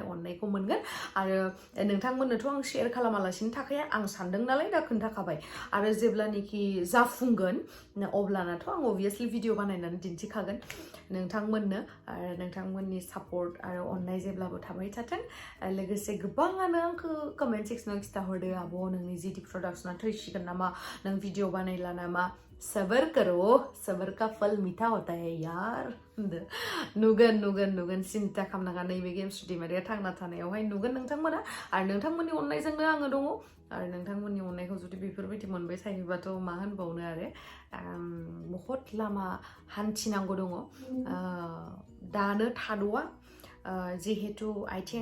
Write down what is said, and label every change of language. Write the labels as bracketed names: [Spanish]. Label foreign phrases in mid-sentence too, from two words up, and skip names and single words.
[Bodo] अननायखौ मोनगोन आरो नोंथांमोननोथ' आं शेयार खालामालासिनो थाखाया आं सानदों नालाय दा खोन्थाखाबाय आरो जेब्लानोखि जाफुंगोन अब्लानाथ' आं अबभियासलि भिडिअ बानायनानै दिन्थिखागोन नोंथांमोननो आरो नोंथांमोननि सापर्ट आरो अननाय जेब्लाबो थाबाय थाथों लोगोसे गोबाङानो आंखौ कमेन्ट सेक्सनाव खिथाहरदो आब' नोंनि जिडि प्रडाक्शना थैसिगोन नामा नों भिडिअ बानायला नामा सबर करो [Hindi] सबर का फल मीठा होता है यार [Bodo] नुगोन सिन्था खालामनाङा नैबे [English] game studio [Bodo] थांना थानायावहाय नुगोन नोंथांमोना आरो नोंथांमोननि अननायजोंनो आङो दङ आरो नोंथांमोननि अननायखौ जुदि बेफोरबायदि मोनबाय थायोबाथ' मा होनबावनो आरो बहुद लामा हान्थिनांगौ दङ दानो थाद'आ जिहेतु आथिं